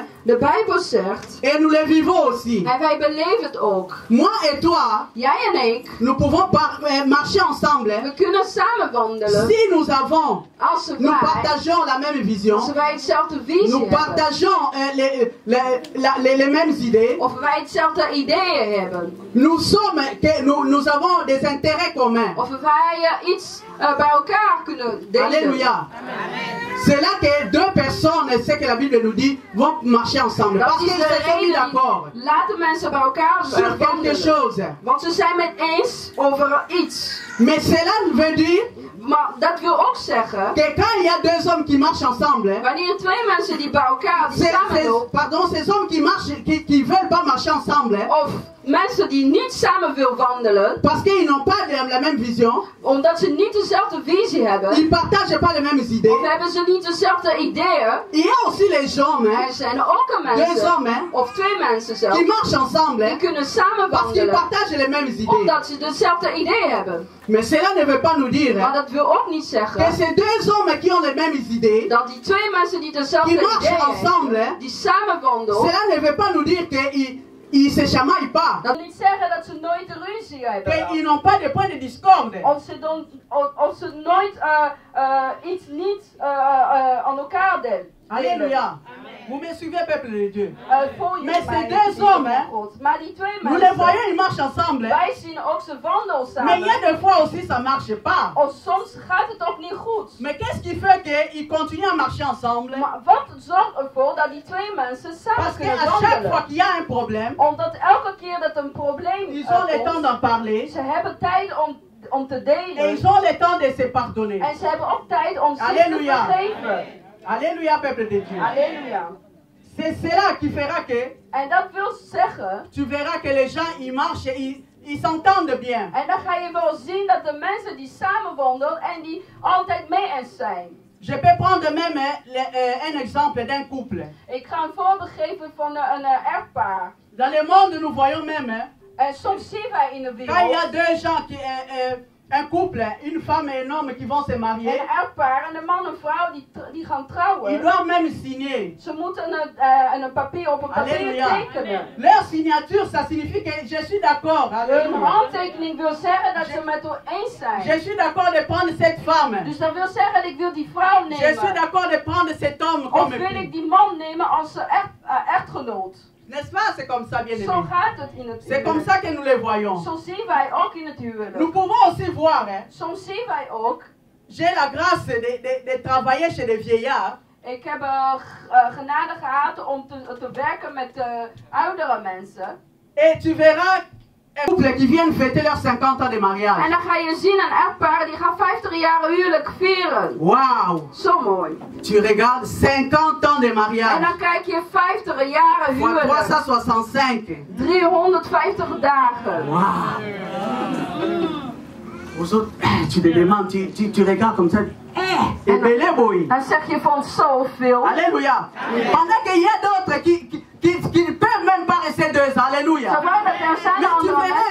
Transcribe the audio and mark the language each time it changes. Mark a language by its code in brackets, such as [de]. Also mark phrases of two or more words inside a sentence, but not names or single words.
[nl] De Bijbel zegt, [fr] et nous le vivons aussi. [nl] en wij beleven het ook. [fr] Moi et toi, [nl] Jij en ik, [fr] nous pouvons marcher ensemble [nl] we kunnen samen wandelen. [fr] si nous avons, [nl] Als [fr] nous [nl] wij, [fr] partageons la même vision, [nl] als wij hetzelfde visie [fr] nous [nl] hebben. [fr] partageons les mêmes idées, [nl] Of wij hetzelfde ideeën hebben. [fr] nous avons des intérêts communs. [nl] Of wij iets bij elkaar kunnen delen. [fr] Alléluia. C'est là que deux personnes, c'est que la Bible nous dit, vont marcher ensemble. [nl] Dat [fr] Parce [nl] is [fr] qu'ils [nl] de [fr] se sont mis [nl] reden [fr] d'accord [nl] die laten mensen bij elkaar [fr] sur quelque [nl] wandelen. [fr] chose. [nl] Want ze zijn het eens over iets. [fr] Mais cela veut dire [nl] Maar dat wil ook zeggen, [fr] que quand il y a deux hommes qui marchent ensemble, [nl] wanneer twee mensen die bij elkaar die samen lopen, [fr] ces hommes qui marchent, qui veulent pas marcher ensemble, [nl] of mensen die niet samen willen wandelen, [fr] parce qu'ils n'ont pas la même vision, [nl] omdat ze niet dezelfde visie hebben, [fr] ils ne partagent pas les mêmes idées. [nl] of hebben ze niet dezelfde ideeën. [fr] Il y a aussi les hommes, hein, [nl] Er zijn ook een [fr] deux [nl] mensen, [fr] hommes, hein, [nl] of twee mensen zelfs, [fr] qui marchent ensemble, [nl] die [fr] hein, [nl] kunnen samen [fr] parce qu'ils [nl] wandelen, [fr] partagent les mêmes idées. [nl] omdat ze dezelfde ideeën hebben. [fr] Mais cela ne veut pas nous dire, [nl] Maar [fr] hein, [nl] dat wil ook niet [fr] que [nl] zeggen [fr] ces deux hommes qui ont les mêmes idées, [nl] dat die twee mensen die dezelfde [fr] qui marchent [nl] ideeën [fr] ensemble, [nl] hebben, [fr] hein, [nl] die samen wandelen, [fr] cela ne veut pas nous dire qu'ils se chamaillent pas, [nl] dat wil niet zeggen dat ze nooit ruzie hebben. [fr] qu'ils n'ont pas de points de discorde. [nl] Of ze nooit iets niet aan elkaar delen. [fr] Alléluia. Vous me suivez, peuple de Dieu. [nl] Volg je [fr] Mais [nl] mij, [fr] ces deux [nl] lieve [fr] hommes, hein, [nl] God. Maar die twee [fr] nous les [nl] mensen, [fr] voyons, ils marchent ensemble. Hein. [nl] wij zien ook ze wandelen [fr] Mais il y [nl] samen. [fr] a des fois aussi, ça ne marche pas. [nl] Of soms gaat het ook niet goed. [fr] Mais qu'est-ce qui fait qu'ils continuent à marcher ensemble? [nl] Maar wat zorgt ervoor dat die twee mensen samen [fr] Parce [nl] kunnen [fr] qu'à chaque fois [nl] wandelen? [fr] qu'il y a un problème, [nl] Omdat elke keer dat een probleem [fr] ils ont le temps [nl] komt, [fr] d'en parler [nl] ze hebben tijd om te [fr] et [nl] delen. [fr] ils ont le temps de se pardonner. [nl] En ze hebben ook tijd om zich te [fr] Alléluia. [nl] vergeven. [fr] Alléluia, peuple de Dieu. [nl] Halleluja. [fr] C'est cela qui fera que [nl] En dat wil zeggen, [fr] tu verras que les gens, ils marchent, ils s'entendent bien. [nl] en dan ga je wel zien dat de mensen die samen wandelen en die altijd mee eens zijn. [fr] Je peux prendre même un exemple d'un couple. [nl] Ik ga een voorbeeld geven van een echtpaar. [fr] Dans le monde, nous voyons même, hein, [nl] En soms zien wij in de [fr] quand il y a [nl] wereld [fr] deux gens, un couple, une femme et un homme qui vont se [nl] een [fr] marier, [nl] echtpaar en een man en vrouw die gaan [fr] ils [nl] trouwen. [fr] doivent même signer. [nl] Ze moeten een papier op een papier [fr] Alléluia. [nl] tekenen. [fr] Leur signature, ça signifie que je suis d'accord. [nl] Hun [fr] Alléluia. [nl] handtekening wil zeggen dat ze met elkaar eens zijn. [fr] Je suis d'accord de prendre cette femme. [nl] Dus dat wil zeggen dat ik wil die vrouw [fr] Je suis [nl] nemen. [fr] d'accord de prendre cet homme [nl] Of [fr] comme [nl] wil ik [fr] époux. [nl] die man nemen als echtgenoot. [fr] N'est-ce pas? C'est comme ça, bien [nl] Zo [fr] aimé. [nl] gaat het in het [fr] C'est comme [nl] huwelijk. [fr] ça que nous les voyons. [nl] Zo zien wij ook in het [fr] Nous [nl] huwelijk. [fr] pouvons aussi voir, hein, [nl] Soms zien wij ook. [fr] j'ai la grâce de travailler chez des vieillards. [nl] Ik heb genade gehad om te werken met oudere mensen. [fr] Et tu verras un couple qui viennent fêter leurs 50 ans de [nl] En [fr] mariage. [nl] dan ga je zien een echtpaar die gaat 50 jaar huwelijk vieren. [fr] Waouh! [nl] Zo mooi. [fr] Tu regardes 50 ans de [nl] En [fr] mariage. [nl] dan kijk je 50 jaar [fr] Fois [nl] huwelijk. [fr] 365. [nl] 350 dagen. [fr] Waouh! Aux autres, tu te demandes, tu regardes comme ça. Et belé boy. [nl] Dan zeg je van zoveel. [fr] Alléluia. Pendant qu'il y a d'autres qui ne peuvent même pas rester 2 ans. Alléluia. [nl] Terwijl dat er zijn [fr] Maar tu [nl] andere [fr] verras